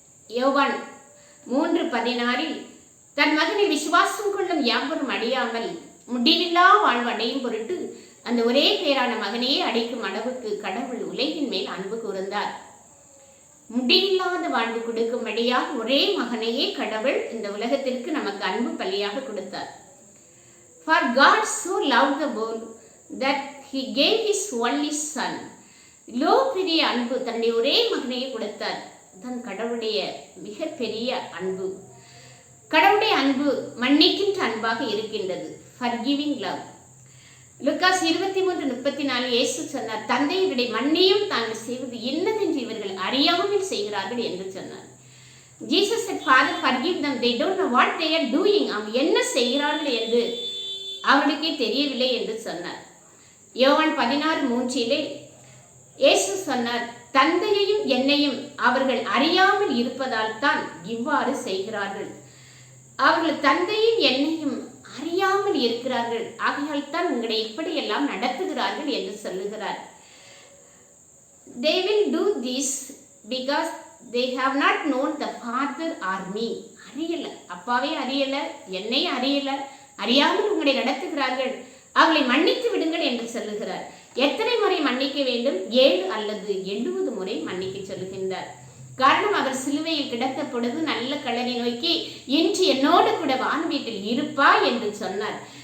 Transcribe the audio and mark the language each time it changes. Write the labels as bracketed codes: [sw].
[ta] யோவான் 3:16 தன் மகனை விசுவாசம் கொள்ளும் யாவரும் அழியாமல் முடிவில்லா வாழ்வு அடையும் பொருட்டு அந்த ஒரே பேரான மகனையே அடைக்கும் அளவுக்கு கடவுள் உலகின் மேல் அன்பு கூர்ந்தார். முடிவில்லாத வாழ்வு கொடுக்கும்படியாக ஒரே மகனையே கடவுள் இந்த உலகத்திற்கு நமக்கு அன்பு பலியாக கொடுத்தார். [en] For God so loved the world that he gave his only son. [ta] Low பெரிய அன்பு, தன்னுடைய ஒரே மகனையே கொடுத்தார். தான் கடவுளுடைய மிகப்பெரிய அன்பு. கடவுளுடைய அன்பு மன்னிக்கின்ற அன்பாக இருக்கின்றது. [en] Forgiving love. [ta] லூக்காஸ் 23:34 இயேசு சொன்னார், தந்தை இவருடைய மன்னியும் தாங்கள் செய்வது என்னதென்று இவர்கள் அறியாமல் செய்கிறார்கள் என்று சொன்னார். [en] Jesus said, Father, forgive them. They don't know what they are doing. [ta] அவங்க என்ன செய்கிறார்கள் என்று அவர்களுக்கே தெரியவில்லை என்று சொன்னார். யோவான் 16:3 இயேசு சொன்னார், தந்தையையும் என்னையும் அவர்கள் அறியாமல் இருப்பதால் தான் இவ்வாறு செய்கிறார்கள். அவர்கள் தந்தையும் என்னையும் அறியாமல் இருக்கிறார்கள், ஆகையால் தான் உங்களை இப்படியெல்லாம் நடத்துகிறார்கள் என்று சொல்லுகிறார். [en] They will do this because they have not known the Father or me. [ta] அறியல, அப்பாவே அறியல, என்னை அறியல, அறியாமல் உங்களை நடத்துகிறார்கள், அவளை மன்னித்து விடுங்கள் என்று சொல்லுகிறார். எத்தனை முறை மன்னிக்க வேண்டும்? 7 அல்லது 70 முறை மன்னிக்க சொல்லுகின்றார். காரணம், அவர் சிலுவையில் கிடத்த பொழுது நல்ல கள்ளனை நோக்கி, இன்று என்னோடு கூட வான் வீட்டில் இருப்பா என்று சொன்னார்.